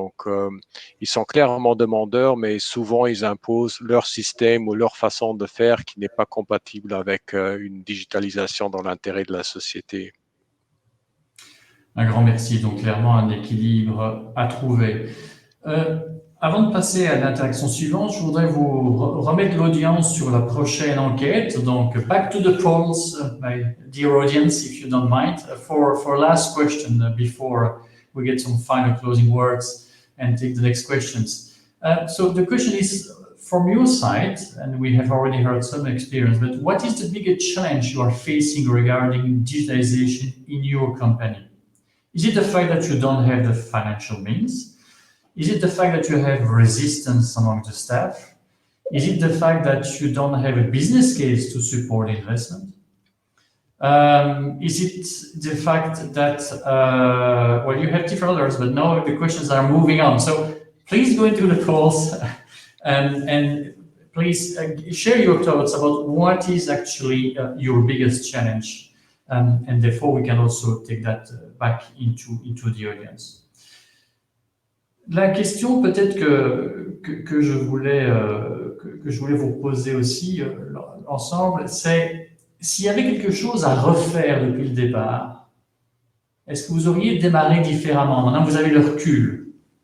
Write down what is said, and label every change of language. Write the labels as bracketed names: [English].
[French] Donc, ils sont clairement demandeurs, mais souvent, ils imposent leur système ou leur façon de faire qui n'est pas compatible avec une digitalisation dans l'intérêt de la société. Un grand merci. Donc, clairement, un équilibre à trouver. Avant de passer à l'interaction suivante, je voudrais vous remettre l'audience sur la prochaine enquête. [English] Donc, back to the polls, my dear audience, if you don't mind, for last question before we get some final closing words and take the next questions. So the question is, from your side, and we have already heard some experience, but what is the biggest challenge you are facing regarding digitalization in your company? Is it the fact that you don't have the financial means? Is it the fact that you have resistance among the staff? Is it the fact that you don't have a business case to support investment? Is it the fact that, well, you have different others, but now the questions are moving on. So please go into the polls and please share your thoughts about what is actually your biggest challenge. And therefore, we can also take that back into the audience. [French] La question peut-être que je voulais vous poser aussi ensemble, c'est s'il y avait quelque chose à refaire depuis le départ, est-ce que vous auriez démarré différemment? Maintenant, vous avez le recul.